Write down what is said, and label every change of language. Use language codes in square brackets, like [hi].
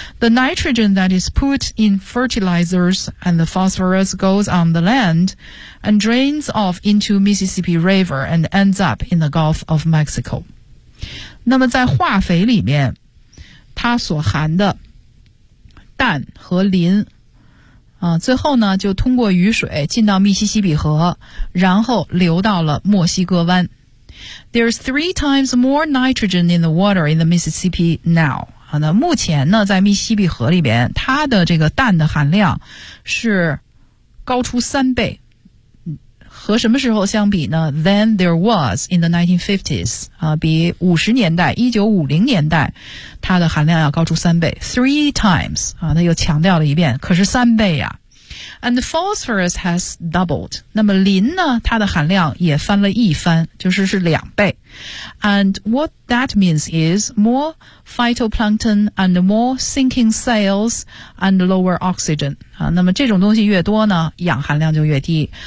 [en] The nitrogen that is put in fertilizers and the phosphorus goes on the land and drains off into Mississippi River and ends up in the Gulf of Mexico. [zh] 那么在化肥里面它所含的氮和磷、最后呢就通过雨水进到密西西比河，然后流到了墨西哥湾。 [en] There's three times more nitrogen in the water in the Mississippi now. [zh] 好的，目前呢在密西西比河里边它的这个氮的含量是高出三倍。和什么时候相比呢？ [en] Than there was in the 1950s.、 [zh] 比50年代 ,1950 年代它的含量要高出三倍。 [en] Three times. [zh] 那又强调了一遍，可是三倍呀。 [en] And the phosphorus has doubled. [zh] 那么磷呢它的含量也翻了一番，就是是两倍。 [en] And what that means is more phytoplankton and more sinking cells and lower oxygen.、 [zh] 那么这种东西越多呢氧含量就越低。